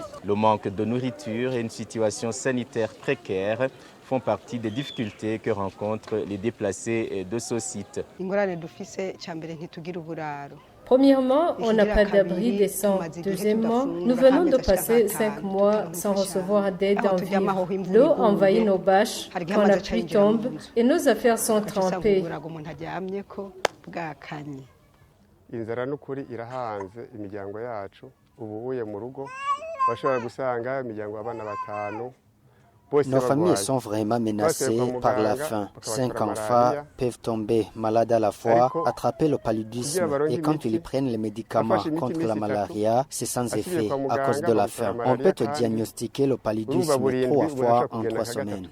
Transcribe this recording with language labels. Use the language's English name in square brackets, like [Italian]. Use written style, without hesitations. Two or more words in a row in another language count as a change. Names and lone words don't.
[French] Le manque de nourriture et une situation sanitaire précaire font partie des difficultés que rencontrent les déplacés de ce site. Premièrement, on n'a pas d'abri décent. Deuxièmement, nous venons de passer 5 mois sans recevoir d'aide en vivre. L'eau envahit nos bâches quand la pluie tombe et nos affaires sont trempées. [Rundi] Inzara n'ukuri irahanze imiryango yacu ubuye mu rugo bashobora gusanga imiryango y'abana batanu. [French] Nos familles sont vraiment menacées par la faim. 5 enfants peuvent tomber malades à la fois, attraper le paludisme et quand ils prennent les médicaments contre la malaria, c'est sans effet à cause de la faim. On peut te diagnostiquer le paludisme 3 fois en 3 semaines.